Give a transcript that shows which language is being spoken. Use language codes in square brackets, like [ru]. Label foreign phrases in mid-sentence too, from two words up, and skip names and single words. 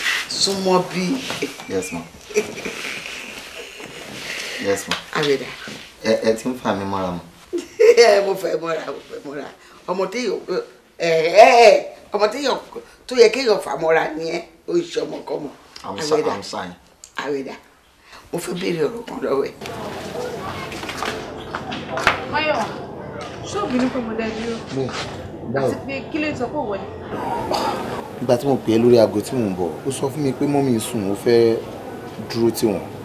[yo] Súnmọ́ bí. [en] Yes, ma. Yes, ma. [yo] Àwẹ̀dá. Ẹ, ẹ ti ń fà mí mọ́ra mọ́. Ẹ, mo fẹ́ mọ́ra, mo fẹ́ mọ́ra. Ọmọ tí yóò, ẹ, ẹ, ẹ, ọmọ tí yóò, tó yẹ kéèyàn fà mọ́ra ni ẹ, ó ń ṣe ọmọkọ́mọ. [en] I'm sorry, Àwẹ̀dá. I'm sorry. [yo] Àwẹ̀dá, mo fẹ́ béèrè ọ̀rọ̀ kan lọ́wọ́ ẹ. Máyọ̀wá, ṣé ò bínú pé mo dá ẹ dúró? No, báwo? Àti pé kí ló sọ pé ò wọlé? Ìgbà tí mo pè é lórí aago tí mò ń bọ̀, ó sọ fún mi pé mọ́mì sùn, ó fẹ́ dúró tì wọ́n.